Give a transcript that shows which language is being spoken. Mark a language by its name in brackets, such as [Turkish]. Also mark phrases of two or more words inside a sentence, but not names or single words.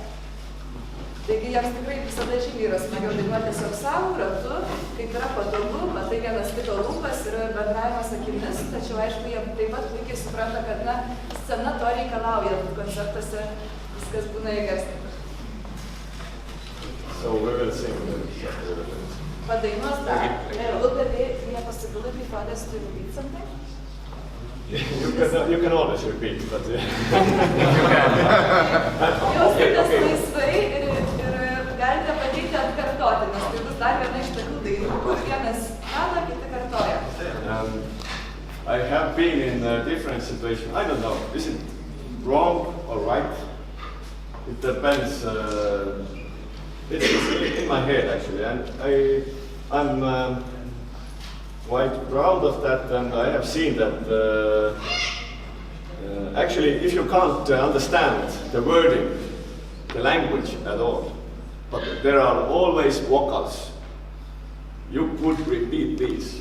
[Lithuanian] Taigi jiems tikrai visada žymiai yra smagiau dainuoti tiesiog savo ratu, kaip yra patogu, matai vienas kito lūpas ir bendravimas akimis, tačiau aišku, jie taip pat puikiai supranta, kad scena to reikalauja, koncertuose viskas būna įgarsinta. [English] So we will sing. [Lithuanian] Padainuos dar. [English] Will there be a possibility for others to repeat something? You can always repeat, but [Lithuanian] Jausitės laisvai ir galite pateikti atkartoti, nes tai bus dar viena iš tokių dainų, kur vienas kalba, kiti kartoja. [English] I have been in a different situation. I don't know, is it wrong or right? It depends. It's in my head actually, and I'm quite proud of that, and I have seen that actually if you can't understand the wording, the language at all, but there are always vocals, you could repeat these.